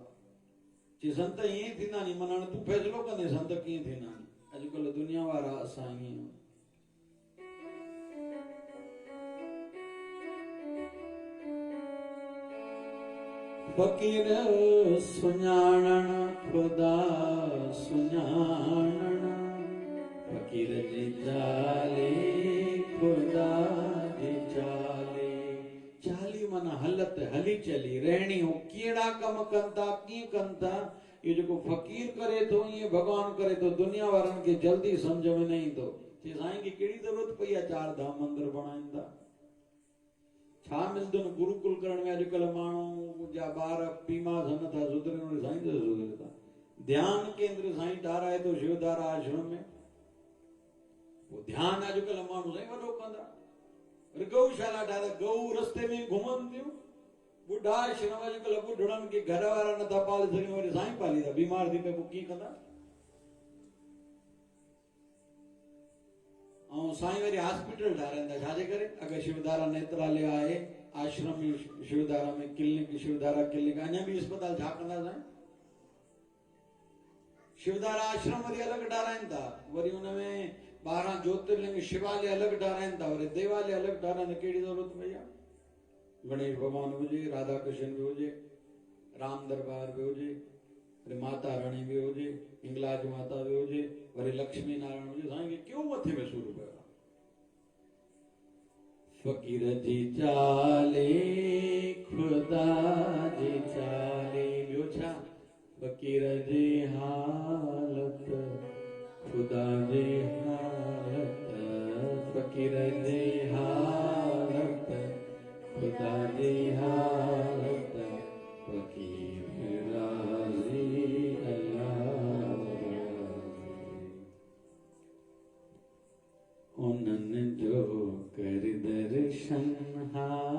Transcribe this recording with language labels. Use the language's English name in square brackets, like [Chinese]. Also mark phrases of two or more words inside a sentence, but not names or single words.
[Sindhi] चई संत ईअं थींदा नी माना तूं फ़ैसिलो कंदे संत कीअं थींदा नी। अॼुकल्ह दुनिया वारा असां ईअं फकीर सुञाणण खुदा सुञाणण फकीर जी चाली खुदा जी चाली। चाली माना हलत हली चली रहणी हो कहिड़ा कम कनि था कीअं कनि था। इहो जेको फ़कीर करे थो ईअं भॻवान करे थो दुनिया वारनि खे जल्दी सम्झ में न ईंदो। चई साईं खे कहिड़ी ज़रूरत पई आहे 4 धाम मंदिर बणाइनि था। छा मिलंदो न गुरुकुल करण में अॼुकल्ह माण्हू जा ॿार बीमार थियनि नथा सुधरनि उन साईं जो सुधरे था ध्यान केंद्र साईं ठाराए थो शिवधारा आश्रम में वो ध्यान अॼुकल्ह माण्हू साईं वॾो कंदा गौशाला ठाहे गऊ रस्ते में घुमनि थियूं ॿुढा आश्रम अॼुकल्ह ॿुढड़नि खे घर वारा नथा पाले सघनि वरी साईं पालींदा बीमार थी पए पोइ कीअं कंदा ऐं साईं वरी हॉस्पिटल ठाराईंदा छाजे करे अगरि शिवधारा नेत्रालय आहे आश्रम में शिवधारा में क्लिनिक शिवधारा क्लिनिक अञा बि अस्पताल छा कंदा साईं शिवधारा आश्रम वरी अलॻि ठाराइनि था वरी हुनमें 12 ज्योतिर्लिंग शिवालय अलॻि ठाराइनि था वरी देवालय अलॻि ठाराइनि कहिड़ी ज़रूरत पई आहे गणेश भगवान हुजे राधा कृष्ण भी हुजे राम दरबार भी हुजे वरी माता रानी भी हुजे हिंगलाज माता भी हुजे वरी लक्ष्मी नारायण हुजे साईं खे क्यों मथे में सूर पियो आहे फकीर जी चाले खुदा जी चाले ॿियो छा फकीर जी हालत खुदा जी हालत फकीर जी हालत खुदा जी हालत फकीर राज़ी अल्लाह उन्हनि जो कर दर्शन हा